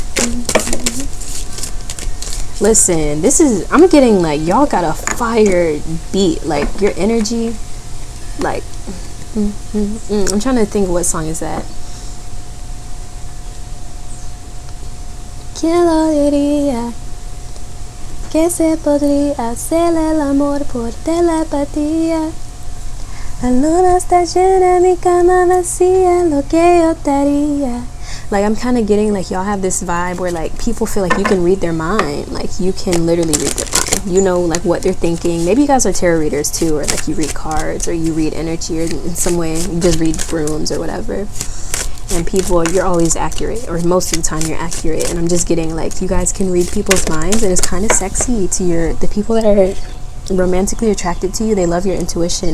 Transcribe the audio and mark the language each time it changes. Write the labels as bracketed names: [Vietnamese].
[English] Listen, I'm getting like, y'all got a fire beat. Like, your energy, like, I'm trying to think of what song is that. [Spanish] ¿Quién lo diría que se podría hacer el amor por telepatía? La luna está llena, mi cama vacía, lo que yo te haría. [English] Like, I'm kind of getting like y'all have this vibe where like people feel like you can read their mind. Like, you can literally read their mind. You know, like, what they're thinking. Maybe you guys are tarot readers too, or like you read cards, or you read energy, or in some way you just read rooms or whatever. And people, you're always accurate, or most of the time you're accurate. And I'm just getting like, you guys can read people's minds, and it's kind of sexy to the people that are romantically attracted to you. They love your intuition.